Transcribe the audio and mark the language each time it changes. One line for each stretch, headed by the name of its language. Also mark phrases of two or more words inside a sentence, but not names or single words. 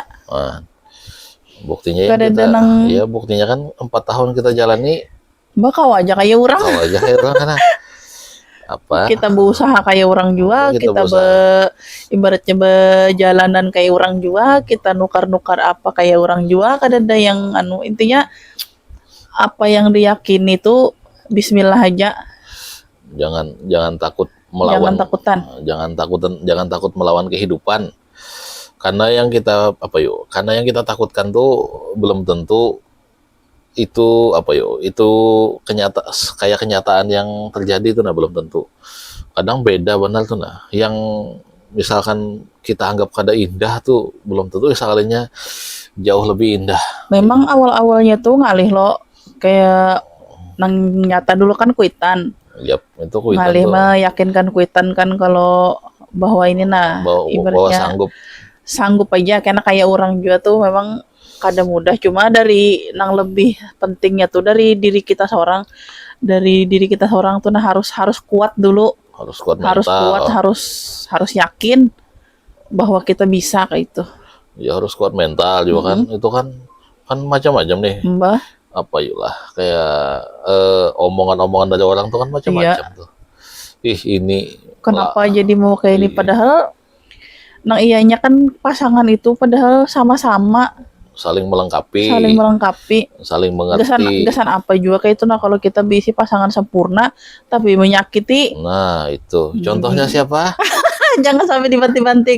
Banjar: Nah, buktinya ya Kada kita, ada nang ya buktinya kan 4 tahun kita jalani, bakal aja kayak orang. kau aja kayak orang kan apa? Kita berusaha kayak orang juga, Kita kita berusaha. ibaratnya berjalanan kayak orang juga, kita nukar-nukar apa kayak orang juga, kada ada yang intinya apa yang diyakini itu bismillah aja. Jangan takut melawan, takutan. jangan takut melawan kehidupan. Karena yang kita karena yang kita takutkan tuh belum tentu itu itu kayak kenyataan yang terjadi tuh, nah belum tentu. Kadang beda benar tuh, nah yang misalkan kita anggap kada indah tuh belum tentu sekalinya jauh lebih indah. Memang awal-awalnya tuh ngalih lo kayak nang nyata dulu kan kuitan. Yap, itu kuitan Ngalih tuh meyakinkan kuitan kan kalau bahwa ini nah bahwa ibaratnya sanggup aja karena kayak orang juga tuh memang kada mudah, cuma dari nang lebih pentingnya tuh dari diri kita seorang tuh nah harus kuat dulu, harus kuat harus kuat, mental. harus yakin bahwa kita bisa kayak itu. Ya harus kuat mental juga kan. Itu kan macam-macam nih. Mbah, Kayak omongan-omongan dari orang tuh kan macam-macam iya. tuh. Ini Kenapa jadi mau kayak ini Iya. padahal nang iyanya kan pasangan itu padahal sama-sama saling melengkapi, saling gasan mengerti. gasan apa juga kayak itu nah kalau kita bisi pasangan sempurna tapi menyakiti. Nah, itu. Contohnya siapa? Jangan sampai dibanting-banting.